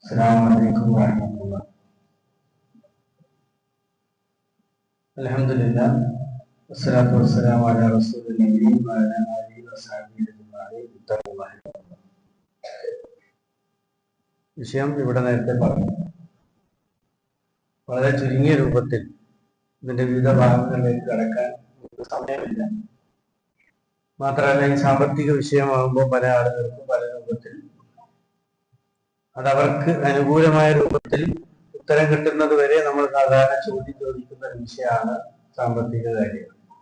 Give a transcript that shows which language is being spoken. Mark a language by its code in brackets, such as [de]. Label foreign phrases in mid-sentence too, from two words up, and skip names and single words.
[ar] السلام عليكم ورحمة الله. Alhamdulillah. والصلاة والسلام على رسول الله وعلى آله وصحبه أجمعين. [ml] വിഷയം ഇവിടെ നേരത്തെ പറഞ്ഞു. വളരെ ചുരുങ്ങിയ രൂപത്തിൽ ഇതിന്റെ വിവിധ ഭാഗങ്ങളിലേക്ക് കടക്കാൻ സമയമില്ല. മാത്രമല്ല ഈ സാമ്പത്തിക വിഷയമാകുമ്പോൾ പല ആളുകൾക്കും പല രൂപത്തിൽ അതവർക്ക് അനുകൂലമായ രൂപത്തിൽ ഉത്തരം കിട്ടുന്നത് വരെ നമ്മൾ സാധാരണ ചോദിക്കുന്ന ഒരു വിഷയമാണ് സാമ്പത്തിക കാര്യങ്ങൾ.